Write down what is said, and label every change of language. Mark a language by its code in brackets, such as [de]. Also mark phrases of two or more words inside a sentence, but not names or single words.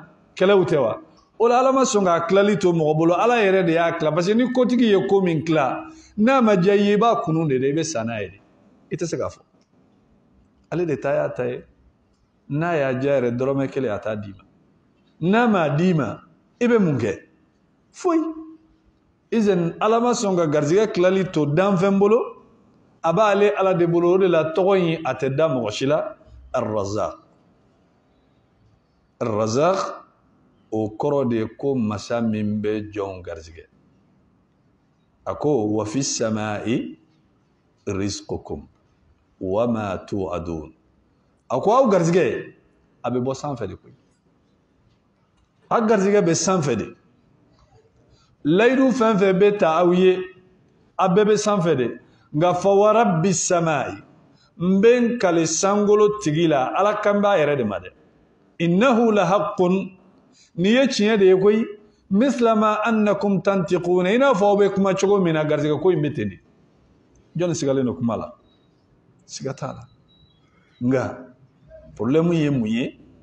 [bm] kɛlɛw tɛ wa o la ala ma sɔn k'a tilali to mɔgɔ bolo ala yɛrɛ de y'a tila [fr] parce que [bm] ni kotigi ye ko min tila n'a ma diya i ye i b'a kunu de i bɛ sa n'a ye de i tɛ se k'a fɔ ale de ta y'a ta ye n'a y'a diya yɛrɛ dɔrɔmɛ kelen a t'a d'i ma n'a m'a d'i ma i bɛ mun kɛ foyi izin ala ma sɔn ka garizigɛ tilali to danfɛn bolo a b'ale ala de bolo o de la tɔgɔ in a tɛ da mɔgɔ si la ar-Razzaq o kɔrɔ de ye ko masa min bɛ jɔnw garizigɛ a ko [ar] وفي السماء رزقكم وما توعدون [bm] a ko aw garizigɛ a bɛ bɔ sanfɛ de koyi a garizigɛ bɛ sanfɛ de layidu fɛn fɛn bɛ ta aw ye a bɛɛ bɛ sanfɛ de nka [ar] فورب السماء [bm] n bɛ n kale sankolo tigi la ala kan b'a yɛrɛ de ma dɛ [ar] إنه لحق [bm] ni ye tiɲɛ de ye koyi [ar] مثل ما أنكم تنطقون [bm] i n'a fɔ aw bɛ kuma cogo min na garizigɛ ko in bɛ ten de jɔnni sigalen don kuma la siga t'a la nka problème ye mun ye